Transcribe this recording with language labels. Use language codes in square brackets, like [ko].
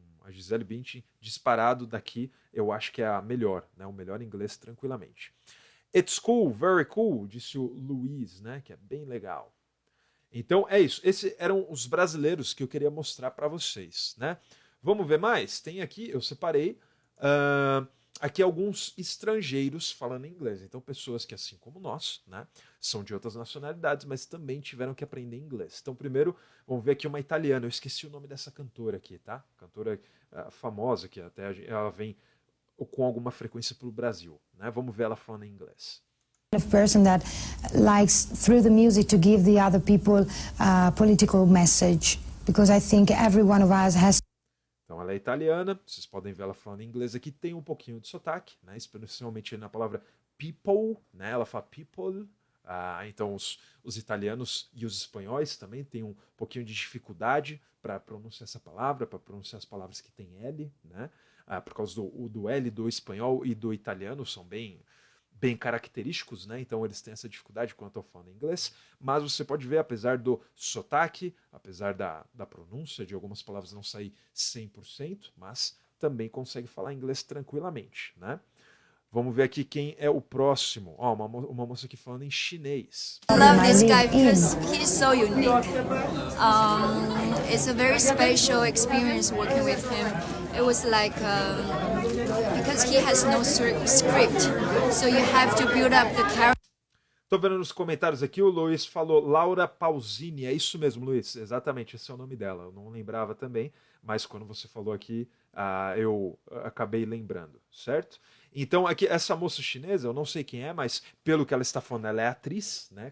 [pt] A Gisele Bündchen, disparado daqui, eu acho que é a melhor, né? O melhor inglês tranquilamente. [en] It's cool, very cool, [pt] disse o Luiz, né? Que é bem legal. Então é isso. Esses eram os brasileiros que eu queria mostrar para vocês, né? Vamos ver mais? Tem aqui, eu separei aqui alguns estrangeiros falando inglês. Então pessoas que, assim como nós, né, são de outras nacionalidades, mas também tiveram que aprender inglês. Então primeiro, vamos ver aqui uma italiana. Eu esqueci o nome dessa cantora aqui, tá? Cantora famosa, que até ela vem com alguma frequência para o Brasil, né? Vamos ver ela falando em inglês. [en] Of person that likes through the music to give the other people a political message, because I think every one of us has. [pt] Então ela é italiana, vocês podem ver ela falando em inglês aqui, tem um pouquinho de sotaque, né? Especialmente na palavra people, né? Ela fala people. Então os italianos e os espanhóis também têm um pouquinho de dificuldade para pronunciar essa palavra, para pronunciar as palavras que tem L, né? Por causa do L do espanhol e do italiano, são bem característicos, né? Então eles têm essa dificuldade quando estão falando inglês, mas você pode ver, apesar do sotaque, apesar da pronúncia de algumas palavras não sair 100%, mas também consegue falar inglês tranquilamente, né? Vamos ver aqui quem é o próximo. Uma moça aqui falando em chinês. [en] I love this guy because he's so unique. It's a very special experience working with him. It was like because he has no script, so you have to build up the character. [pt] Tô vendo nos comentários aqui, o Luiz falou Laura Pausini. É isso mesmo, Luiz. Exatamente, esse é o nome dela. Eu não lembrava também, mas quando você falou aqui, eu acabei lembrando, certo? Então, aqui, essa moça chinesa, eu não sei quem é, mas pelo que ela está falando, ela é atriz, né?